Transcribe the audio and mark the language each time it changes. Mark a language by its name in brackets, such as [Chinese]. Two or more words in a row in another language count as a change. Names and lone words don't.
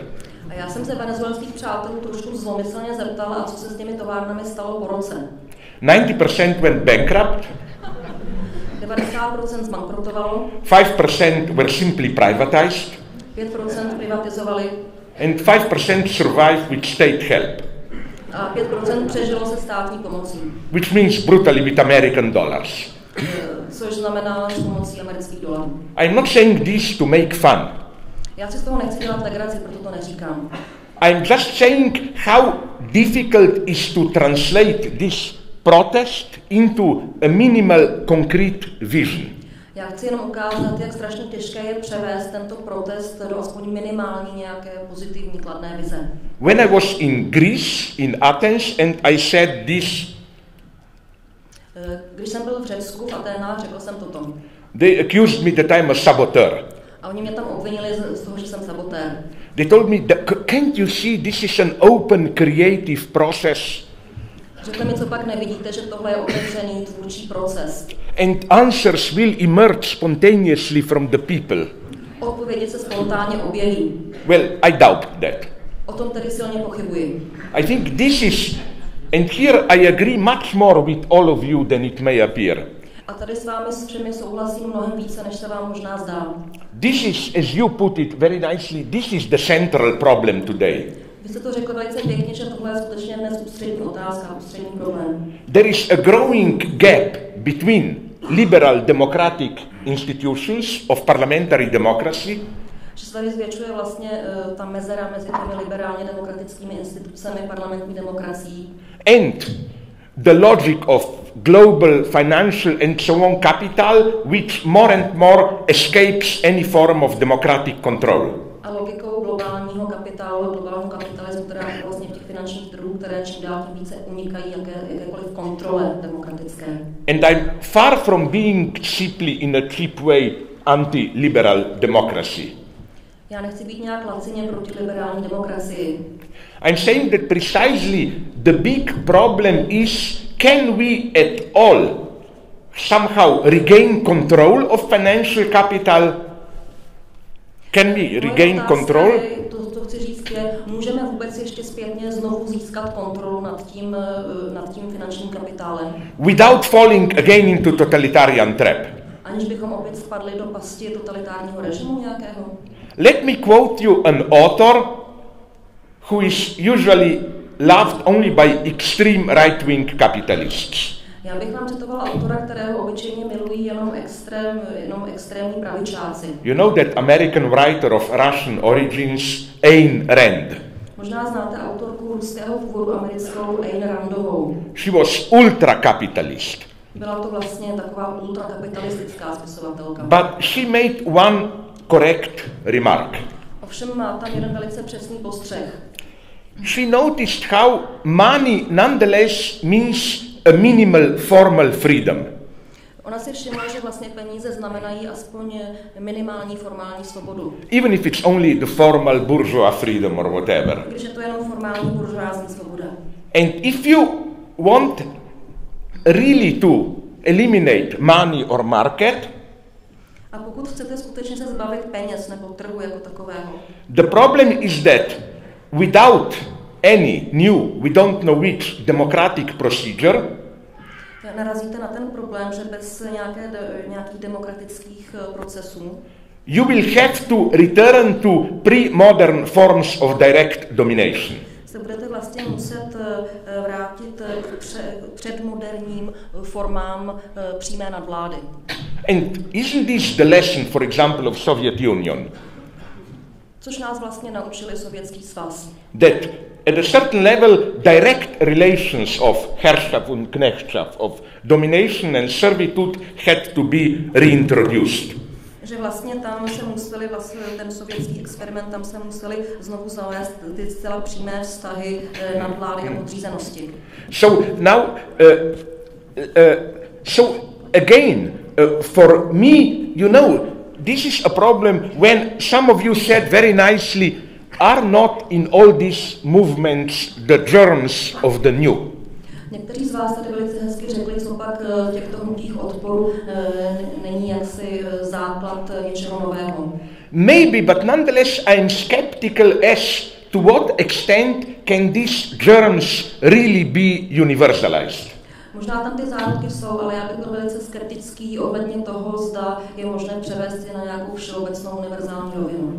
[Czech] A já jsem se venezuelských přátelů trošku zlomyslně zeptala, a co se s těmi továrnami stalo po roce. [English] 90% went bankrupt. [Czech] 90% zbankrotovalo. [English] 5% were simply privatized. [Czech] 5% privatizovali. [English] And 5% survived with state help. [Czech] A 5% přežilo se státní pomocí. [English] Which means brutally with American dollars. [Czech] Což znamená s pomocí amerických dolarů. [English] I'm not saying this to make fun. [Czech] Já si z toho nechci dělat legraci, proto to neříkám. [English] I'm just saying how difficult is to translate this protest into a minimal concrete vision. [Czech] Já chci jenom ukázat, jak strašně těžké je převést tento protest do aspoň minimální nějaké pozitivní kladné vize. [English] When I was in Greece, in Athens, and I said this, [Czech] když jsem byl v Řecku, v Aténách, řekl jsem toto. [English] they accused me that I'm a saboteur. [Czech] A oni mě tam obvinili z toho, že jsem sabotér. [English] They told me, can't you see this is an open creative process? [Czech] Řekli mi, co pak nevidíte, že tohle je otevřený tvůrčí proces. [English] And answers will emerge spontaneously from the people. [Czech] Odpovědi se spontánně objeví. [English] Well, I doubt that. [Czech] O tom tedy silně pochybuji. [English] I think this is, and here I agree much more with all of you than it may appear. [Czech] A tady s vámi s všemi souhlasím mnohem více, než se vám možná zdá. [English] This is, as you put it very nicely, this is the central problem today. [Czech] Vy jste to řekl velice pěkně, že tohle je skutečně dnes ústřední otázka, ústřední problém. [English] There is a growing gap between liberal democratic institutions of parliamentary democracy [Czech] Že se tady zvětšuje vlastně ta mezera mezi těmi liberálně demokratickými institucemi parlamentní demokracií [English] and the logic of global financial and so on capital, which more and more escapes any form of democratic control. [Czech] A logikou globálního kapitalismu, která je vlastně v těch finančních trhů, které čím dál tím více unikají jakékoliv kontrole demokratické. [English] And I'm far from being cheaply in a cheap way anti-liberal democracy. [Czech] Já nechci být nějak lacině proti liberální demokracii. [English] I'm saying that precisely the big problem is, can we at all somehow regain control of financial capital? Can we regain control? [Czech] To chci říct je, můžeme vůbec ještě zpětně znovu získat kontrolu nad tím finančním kapitálem. [English] Without falling again into totalitarian trap. [Czech] Aniž bychom opět spadli do pasti totalitárního režimu nějakého. [English] Let me quote you an author who is usually loved only by extreme right-wing capitalists. [Czech] Já bych vám citovala autora, kterého obyčejně milují jenom extrémní pravičáci. [English] You know that American writer of Russian origins, Ayn Rand. [Czech] Možná znáte autorku ruského původu americkou Ayn Randovou. [English] She was ultra-capitalist. [Czech] Byla to vlastně taková ultrakapitalistická spisovatelka. [English] But she made one correct remark. [Czech] Ovšem má tam jeden velice přesný postřeh. [English] She noticed how money nonetheless means a minimal formal freedom. [Czech] Ona si všimla, že vlastně peníze znamenají aspoň minimální formální svobodu. [English] Even if it's only the formal bourgeois freedom or whatever. [Czech] Když je to jenom formální buržoázní svoboda. [English] And if you want really to eliminate money or market, [Czech] a pokud chcete skutečně se zbavit peněz nebo trhu jako takového, [English] the problem is that without any new, we don't know which democratic procedure, [Czech] narazíte na ten problém, že bez nějakých demokratických procesů [English] you will have to return to pre-modern forms of direct domination. [Czech] se budete vlastně muset vrátit k předmoderním formám přímé nadvlády. [English] And isn't this the lesson, for example, of Soviet Union? [Czech] Což nás vlastně naučili Sovětský svaz. [English] That at a certain level, direct relations of [German] Herrschaft und Knechtschaft, [English] of domination and servitude had to be reintroduced. [Czech] Že vlastně tam se museli, ten sovětský experiment, tam se museli znovu zavést ty zcela přímé vztahy nadvlády a podřízenosti. [English] So now, again, for me, you know, this is a problem when some of you said very nicely, are not in all these movements the germs of the new? [Czech] Někteří z vás tady velice hezky řekli, co pak těchto hnutích odporu není jaksi základ něčeho nového. [English] Maybe, but nonetheless I am skeptical as to what extent can these germs really be universalized. [Czech] Možná tam ty záruky jsou, ale já bych byl velice skeptický ohledně toho, zda je možné převést je na nějakou všeobecnou univerzální rovinu.